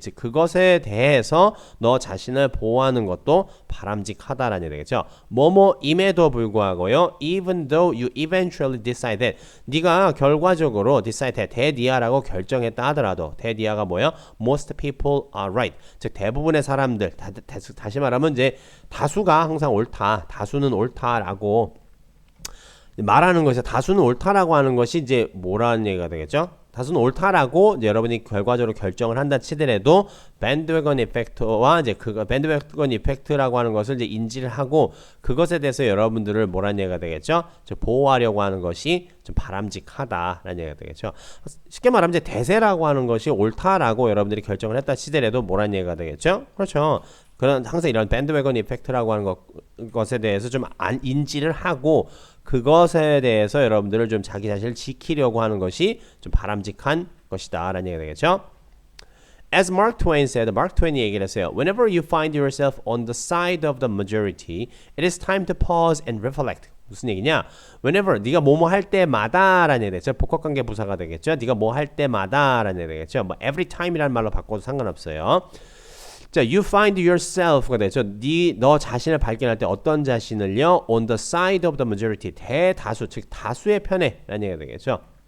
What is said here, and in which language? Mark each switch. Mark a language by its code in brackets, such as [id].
[ko] 즉 그것에 대해서 너 자신을 보호하는 것도 바람직하다라는 얘기 되겠죠. 뭐뭐임에도 불구하고요. [en] Even though you eventually decide that. [ko] 네가 결과적으로 decide that. 대니아라고 결정했다 하더라도 대니아가 뭐예요? [en] Most people are right. [ko] 즉 대부분의 사람들 다시 말하면 이제 다수가 항상 옳다. 다수는 옳다라고 말하는 것이 다수는 옳다라고 하는 것이 이제 뭐라는 얘기가 되겠죠? 다수는 옳다라고 이제 여러분이 결과적으로 결정을 한다 치더라도 밴드웨건 이펙트와 이제 그 밴드웨건 이펙트라고 하는 것을 이제 인지를 하고 그것에 대해서 여러분들을 뭐라는 얘기가 되겠죠? 즉 보호하려고 하는 것이 좀 바람직하다라는 얘기가 되겠죠. 쉽게 말하면 이제 대세라고 하는 것이 옳다라고 여러분들이 결정을 했다 치더라도 뭐라는 얘기가 되겠죠? 그렇죠. 그런 항상 이런 밴드웨건 이펙트라고 하는 것에 대해서 좀 인지를 하고 그것에 대해서 여러분들을 좀 자기 자신을 지키려고 하는 것이 좀 바람직한 것이다 라는 얘기가 되겠죠. [en] As Mark Twain said, [ko] Mark Twain이 얘기를 했어요. [en] Whenever you find yourself on the side of the majority, it is time to pause and reflect. [ko] 무슨 얘기냐? Whenever 네가 뭐뭐 할 때마다 라는 얘기 되겠죠. 복합관계 부사가 되겠죠. 네가 뭐 할 때마다 라는 얘기 되겠죠. 뭐 every time이라는 말로 바꿔도 상관없어요. 자, [en] you find yourself [ko] 가 되죠. 너 자신을 발견할 때 어떤 자신을요? [en] On the side of the majority, [ko] 대다수, 즉 다수의 편에 라는 얘기가 되겠죠.